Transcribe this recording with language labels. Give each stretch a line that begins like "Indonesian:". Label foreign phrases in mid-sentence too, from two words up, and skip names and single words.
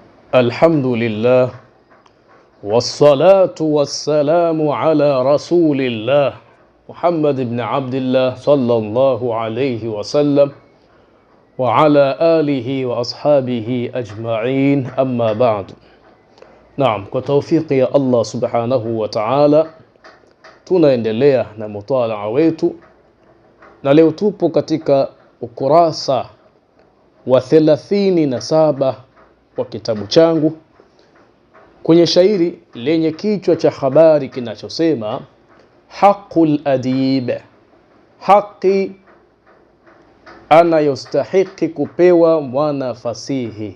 Arabic: الحمد لله والصلاة والسلام على رسول الله محمد بن عبد الله صلى الله عليه وسلم وعلى آله وأصحابه أجمعين أما بعد.
Swahili: Naam, kwa tawfiki ya Allah
Arabic: سبحانه وتعالى
Swahili: tunaendelea na mutalaa wetu, na leo tupo katika ukurasa wa 37 wa kitabu changu kwenye shairi lenye kichwa cha habari kinachosema Haqqul adib, haki anayostahiki kupewa mwanafasihi.